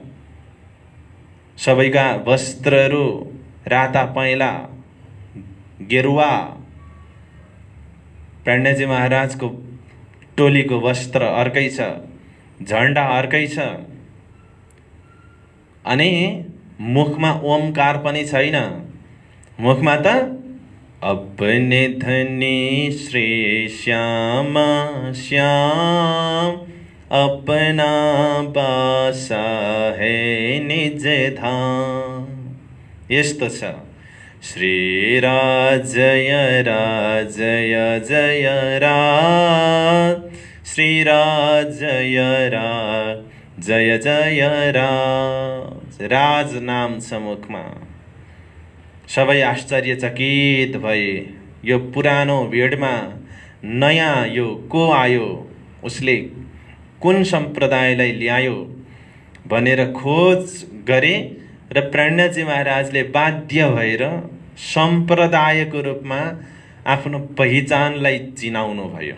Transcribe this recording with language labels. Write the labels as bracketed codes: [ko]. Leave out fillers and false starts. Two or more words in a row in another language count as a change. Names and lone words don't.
[ne] सबैका वस्त्रहरू राता पहेँला गेरुवा। प्राणनाथजी महाराजको टोलीको वस्त्र अर्कै छ, झन्डा अर्कै छ। अनि मुखमा ओमकार पनि छैन। मुखमा त [hi] अपने धनी श्री श्याम श्याम, अपना बासा है निज धाम। [ne] यस्तो छ। श्री राजय राजय जय राज, श्री राजय राज जय जय राज। राज नाम छ मुखमा। सबै आश्चर्यचकित भए। यो पुरानो भिडमा नयाँ यो को आयो, उसले कुन सम्प्रदायलाई ल्यायो भनेर खोज गरे र प्राणनाथजी महाराजले बाध्य भएर सम्प्रदायको रूपमा आफ्नो पहिचानलाई चिनाउनु भयो।